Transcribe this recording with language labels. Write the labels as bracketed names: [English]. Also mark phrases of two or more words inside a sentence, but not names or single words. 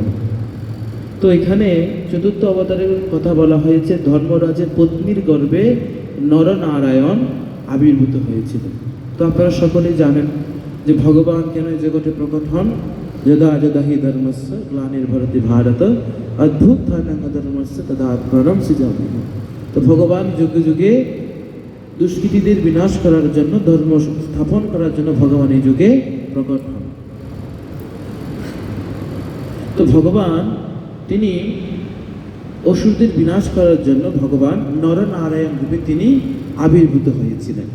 [Bangla] তো এখানে চতুর্থ অবতারের কথা বলা হয়েছে, ধর্মরাজের পত্নীর গর্ভে নরনারায়ণ আবির্ভূত হয়েছিল। তো আপনারা সকলেই জানেন যে ভগবান কেন এই জগতে প্রকট হন। [Sanskrit] যদা যদা হি ধর্মস্য গ্লানির্ভরতি ভারত অদ্ভুত্থানং ধর্মস্য তদা আত্মানম সৃজাম্যহম। [Bangla] তো ভগবান যুগে যুগে দুষ্কৃতীদের বিনাশ করার জন্য, ধর্ম স্থাপন করার জন্য ভগবান এই যুগে প্রকট হন। তো ভগবান তিনি অসুরদের বিনাশ করার জন্য ভগবান নরনারায়ণ রূপে তিনি আবির্ভূত হয়েছিলেন।